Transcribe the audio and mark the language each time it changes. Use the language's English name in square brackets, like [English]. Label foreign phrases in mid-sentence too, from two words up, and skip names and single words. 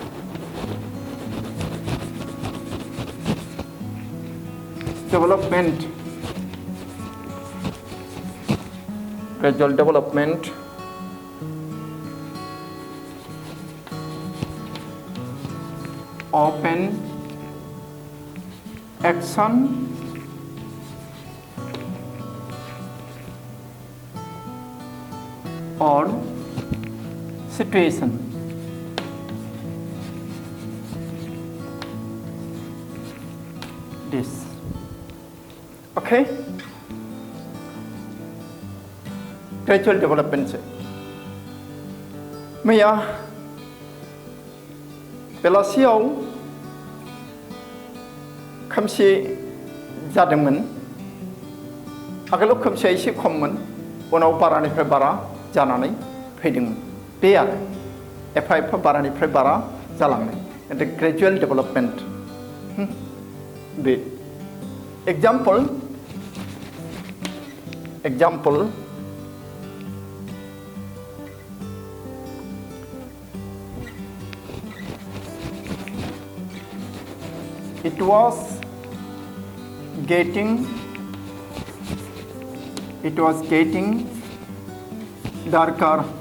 [English] development of an action or situation. This. [Bodo] Okay? [English] Gradual development [Bodo] से मैया बेलासियाव खोमसि जादोंमोन आगोलाव खोमसिया एसे खममोन उनाव बारानिफ्राय बारा जानानै फैदोंमोन बे आरो एफा एफा बारानिफ्राय बारा जालांनाय [English] the gradual development बे example it was getting darker.